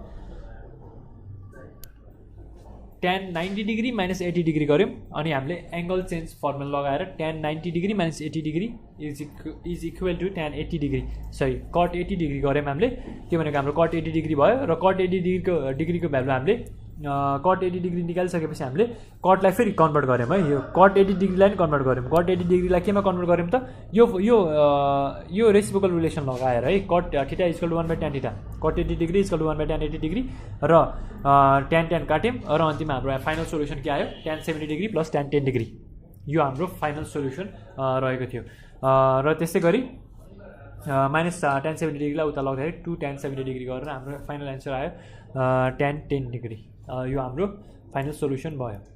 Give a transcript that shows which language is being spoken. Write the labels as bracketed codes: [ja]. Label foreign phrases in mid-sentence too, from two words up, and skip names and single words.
[en] tan 90 degree minus 80 degree [ne] गऱ्यौँ अनि हामीले [en] angle change formula [ne] लगाएर [en] tan 90 degree minus 80 degree is equal to tan 80 degree sorry cot 80 degree [ne] गऱ्यौँ हामीले त्यो भनेको हाम्रो [en] cot 80 degree [ne] भयो र cot 80 डिग्रीको भ्यालु हामीले [en] cot 80 degree [ne] निकालिसकेपछि हामीले कटलाई फेरि कन्भर्ट गऱ्यौँ है यो [en] cot 80 degree [ne] लाई कन्भर्ट गऱ्यौँ [en] cot 80 degree [ne] लाई केमा कन्भर्ट गऱ्यौँ त यो [en] reciprocal relation [ne] लगाएर है [en] cot theta equal to 1/tan theta cot 80 degree equal to 1/tan 80 degree [ne] र tan काट्यौँ र अन्तिममा हाम्रो [en] final solution [ne] के आयो [en] tan 70 degree plus tan 10 degree [ne] यो हाम्रो [en] final solution [ne] रहेको थियो र त्यसै गरी [en] minus tan 70 degree [ne] लाई उता लाग्दाखेरि [en] 2 tan 70 degree [ne] गरेर हाम्रो [en] final answer [ne] आयो [en] tan 10 degree [ne] यो हाम्रो [en] final solution [ne] भयो